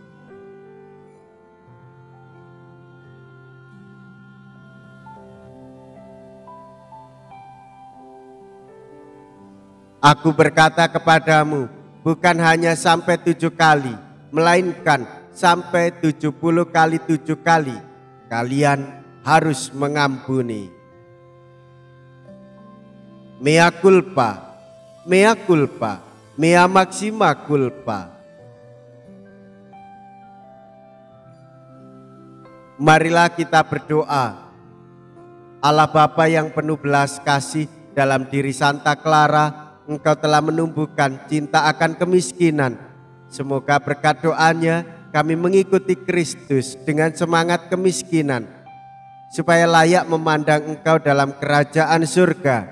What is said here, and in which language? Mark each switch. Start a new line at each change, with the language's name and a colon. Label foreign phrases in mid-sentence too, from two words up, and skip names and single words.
Indonesian: Aku berkata kepadamu, bukan hanya sampai 7 kali, melainkan sampai 70 kali 7 kali, kalian harus mengampuni.
Latin: Mea culpa, mea culpa, mea maxima culpa.
Indonesian: Marilah kita berdoa. Allah Bapa yang penuh belas kasih, dalam diri Santa Clara Engkau telah menumbuhkan cinta akan kemiskinan. Semoga berkat doanya kami mengikuti Kristus dengan semangat kemiskinan, supaya layak memandang Engkau dalam kerajaan surga.